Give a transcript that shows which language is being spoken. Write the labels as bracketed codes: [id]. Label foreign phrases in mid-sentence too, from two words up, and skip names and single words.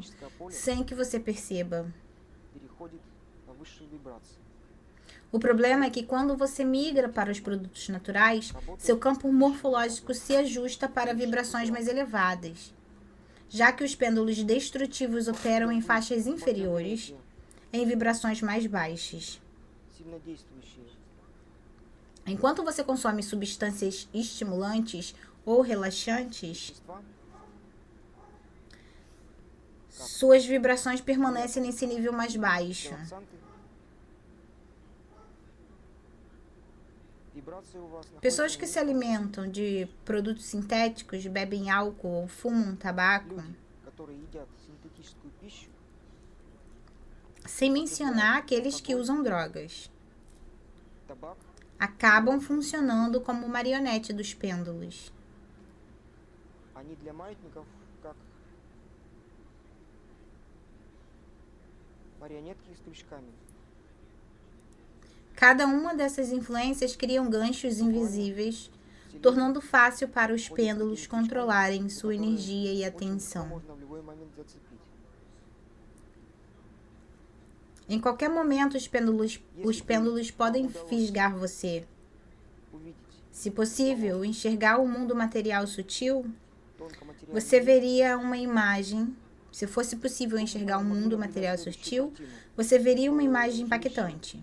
[ru] морфологическое поле [pt] sem que você perceba. [ru] переходит на высшие вибрации. [pt] O problema é que quando você migra para os produtos naturais, seu campo morfológico se ajusta para vibrações mais elevadas. Já que os pêndulos destrutivos operam em faixas inferiores, em vibrações mais baixas. [ru] Сильнодействующие [pt] Enquanto você consome substâncias estimulantes ou relaxantes, [ru] вещества [pt] suas vibrações permanecem nesse nível mais baixo. [ru] антиоксиданты, вибрации у вас [pt] Pessoas [ru] находятся [pt] que [ru] на [pt] se alimentam de produtos sintéticos, bebem álcool ou fumam tabaco, [ru] Люди, которые едят синтетическую пищу, [pt] sem mencionar aqueles que usam drogas, [ru] табак, [pt] acabam funcionando como marionete dos pêndulos. [ru] они для маятников как марионетки с крючками. [pt] Cada uma dessas influências criam ganchos invisíveis, tornando fácil para os pêndulos controlarem sua energia e atenção. [ru] Можно в любой момент зацепить. [pt] Em qualquer momento, os pêndulos podem fisgar você. [ru] Увидеть [pt] Se possível, enxergar o mundo material sutil, [ru] тонкоматериальный [pt] você [ru] мир, [pt] veria uma imagem. Se fosse possível enxergar o mundo material sutil, você veria uma imagem impactante.